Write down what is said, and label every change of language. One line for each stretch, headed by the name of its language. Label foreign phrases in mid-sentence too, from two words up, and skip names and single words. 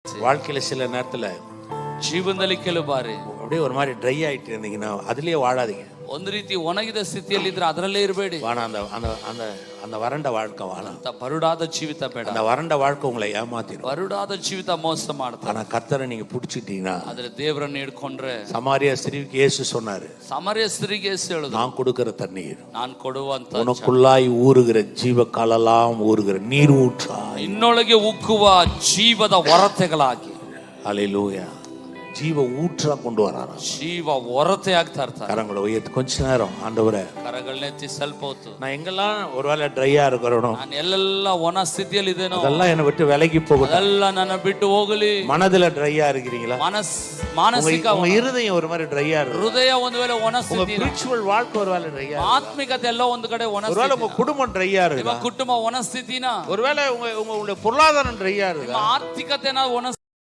Tamil: வாழ்க்கையில சில நேரத்துல
Kannada: ಜೀವನದಲ್ಲಿ ಕೆಲವು ಬಾರಿ
Tamil: அப்படியே ஒரு மாதிரி ட்ரை ஆயிட்டு இருந்தீங்கன்னா அதுலயே வாழாதீங்க.
Kannada: ಒಂದು ರೀತಿ ಒಣಗಿದ ಸ್ಥಿತಿಯಲ್ಲಿ ಇದ್ರೆ ಅದರಲ್ಲೇ ಇರಬೇಡಿ.
Tamil: வாணா அந்த அந்த அந்த அந்த வறண்ட வாழ்க்கை வாழ.
Kannada: ಬರುಡಾದ ಜೀವಿತ ಬೇಡ.
Tamil: அந்த வறண்ட வாழ்க்கை உங்களை ஏமாத்திடும்.
Kannada: ಬರುಡಾದ ಜೀವಿತ ಮೋಸ ಮಾಡುತ್ತೆ.
Tamil: ஆனா கர்த்தரை நீங்க பிடிச்சிட்டீங்கன்னா
Kannada: ಆದ್ರೆ ದೇವರನ್ನು ಹಿಡ್ಕೊಂಡ್ರೆ
Tamil: சமாரியா ஸ்திரீக்கு இயேசு சொன்னாரு,
Kannada: ಸಮಾರ್ಯ ಸ್ತ್ರೀಗೆ ಯೇಸು ಹೇಳಿದ್ರು,
Tamil: நான் கொடுக்கிற தண்ணீர்
Kannada: ನಾನು ಕೊಡುವಂತ
Tamil: உனக்குள்ளாய் ஊறுகிற ஜீவ காலெல்லாம் ஊறுகிற நீர் ஊற்றாய்
Kannada: ನಿನ್ನೊಳಗೆ ಉಕ್ಕುವ ಜೀವದ ಹೊರತೆಗಳಾಗಿ.
Tamil: ஹல்லேலூயா. ஜீவ ஊற்றா கொண்டு வராராம்.
Kannada: ಜೀವ ಹೊರತೆ ಆಗ್ತಾ ಇರ್ತಾರೆ.
Tamil: கரங்களை உயர்த்தி கொஞ்ச நேரம் ஆண்டவரே
Kannada: ಕರಗಳನ್ನೆತ್ತಿ ಸ್ವಲ್ಪ ಹೊತ್ತು
Tamil: நான் எங்கெல்லாம் ஒருவேளை ட்ரையா இருக்கிறனோ
Kannada: ನಾನು ಎಲ್ಲೆಲ್ಲ ಒಣ ಸ್ಥಿತಿಯಲ್ಲಿ ಇದೇನೋ
Tamil: அதெல்லாம் என்னை விட்டு விலகி போகும்.
Kannada: ಅದೆಲ್ಲ ನನ್ನ ಬಿಟ್ಟು ಹೋಗಲಿ.
Tamil: மனதுல ட்ரையா இருக்கிறீங்களா?
Kannada: ಮಾನಸಿಕ
Tamil: உங்க இருதயம் ஒரு மாதிரி ட்ரையா இருக்கு.
Kannada: ಹೃದಯ ಒಂದು ವೇಳೆ ಒಣ
Tamil: உங்க
Kannada: ಸ್ಥಿತಿ,
Tamil: ಸ್ಪಿರಿಚುವಲ್ வாழ்க்கை ஒருவேளை ட்ரையா,
Kannada: ಆತ್ಮಿಕತೆ ಎಲ್ಲ ಒಂದು ಕಡೆ ಒಣ
Tamil: ஒருவேளை
Kannada: ಸ್ಥಿತಿ,
Tamil: உங்க குடும்பம் ட்ரையா இருக்கு,
Kannada: ನಿಮ್ಮ ಕುಟುಂಬ ಒಣ ಸ್ಥಿತಿನ,
Tamil: ஒருவேளை உங்களுடைய பொருளாதாரம் ட்ரையா இருக்கு,
Kannada: ನಿಮ್ಮ ಆರ್ಥಿಕತೆನ ಒಣ